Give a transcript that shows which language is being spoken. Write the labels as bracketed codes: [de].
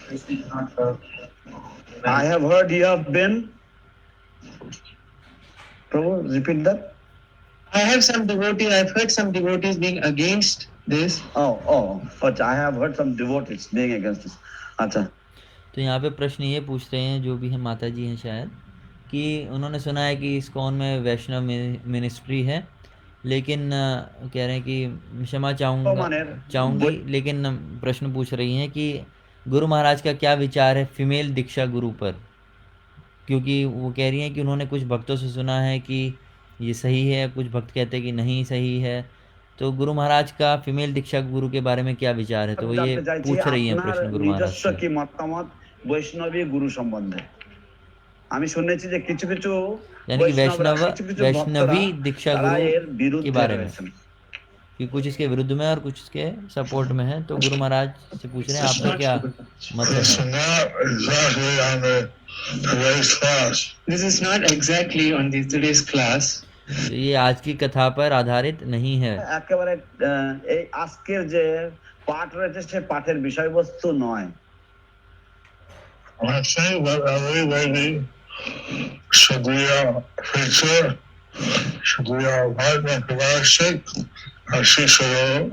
[en] I have heard you have been. Prabhu, repeat that. I've heard some devotees being against this. But I have heard some devotees being against this. [hi] अच्छा. तो यहाँ पे प्रश्न ये पूछ रहे हैं, जो भी हैं माता जी हैं शायद, कि उन्होंने सुना है कि ISKCON में वैष्णव मिनिस्ट्री है, लेकिन कह रहे हैं कि क्षमा चाहूँगी, लेकिन प्रश्न पूछ रही हैं कि गुरु महाराज का क्या विचार है फीमेल दीक्षा गुरु पर, क्योंकि वो कह रही हैं कि उन्होंने कुछ भक्तों से सुना है कि ये सही है, कुछ भक्त कहते हैं कि नहीं सही है, तो गुरु महाराज का फीमेल दीक्षा गुरु के बारे में क्या विचार है, तो वो ये पूछ रही हैं प्रश्न गुरु महाराज से। [bn] কি মতামত বৈষ্ণবী গুরু সম্বন্ধে? আমি শুনেছি যে কিছু কিছু [hi] यानी कि वैष्णवी दीक्षा गुरु के बारे में, कि कुछ इसके विरुद्ध में और कुछ इसके सपोर्ट में है, तो गुरु महाराज से पूछ रहे हैं आपका क्या मत [en] It's [hi] है। [en] not exactly on today's class. This is not exactly on today's class. [hi] तो ये आज की कथा पर आधारित नहीं है। [bn] একেবারে এই আজকের যে পাঠ রয়েছে সে পাঠের বিষয়বস্তু নয়। [en] I say that every lady should be a preacher, should be a partner Pradashik, or she should.